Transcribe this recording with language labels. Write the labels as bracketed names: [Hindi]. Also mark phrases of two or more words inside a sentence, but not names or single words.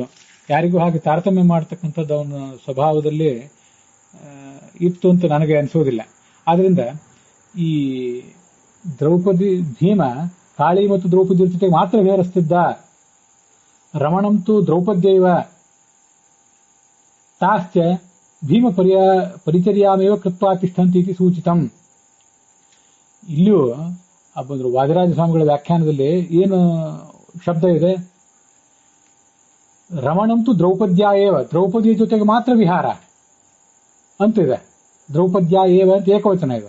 [Kannada] ಯಾರಿಗೂ ಹಾಗೆ ತಾರತಮ್ಯ ಮಾಡತಕ್ಕಂಥದ್ದು ಅವನ ಸ್ವಭಾವದಲ್ಲಿ ಇತ್ತು ಅಂತ ನನಗೆ ಅನಿಸೋದಿಲ್ಲ. ಆದ್ರಿಂದ ಈ ಭೀಮ ಕಾಳಿ ಮತ್ತು ದ್ರೌಪದಿ ಜೊತೆಗೆ ಮಾತ್ರ ವ್ಯವಹರಿಸುತ್ತಿದ್ದ. [Sanskrit] ರಮಣಂತೂ ದ್ರೌಪದ್ಯೈವ ತಾಶ್ಚ ಭೀಮ ಪರಿಚರ್ಯಾಮೇವ ಕೃತ್ವಾ ತಿಷ್ಠಂತಿ ಇತಿ ಸೂಚಿತಂ. [Kannada] ಇಲ್ಲಿಯೂ ವಾದಿರಾಜ ಸ್ವಾಮಿಗಳ ವ್ಯಾಖ್ಯಾನದಲ್ಲಿ ಏನು ಶಬ್ದ ಇದೆ? [Sanskrit] ರಮಣಂತೂ ದ್ರೌಪದ್ಯಾ ಏವ, [Kannada] ದ್ರೌಪದಿಯ ಜೊತೆಗೆ ಮಾತ್ರ ವಿಹಾರ ಅಂತಿದೆ. [Sanskrit] ದ್ರೌಪದ್ಯಾ ಏವ [Kannada] ಅಂತ ಏಕವಚನ ಇದೆ.